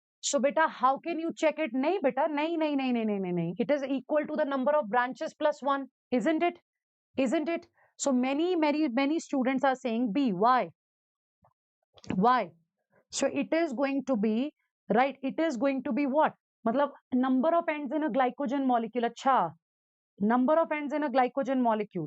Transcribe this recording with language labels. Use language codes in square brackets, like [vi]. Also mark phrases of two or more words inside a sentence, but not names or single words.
[en] So beta, how can you check it? [hi] Nahi beta, nahi, nahi, nahi, nahi, nahi, nahi, nahi. [en] It is equal to the number of branches plus 1, isn't it? Isn't it? So many students are saying B. Why? Why? So it is going to be, right? It is going to be what? Matlab, number of ends in a glycogen molecule. Acha, number of ends in a glycogen molecule.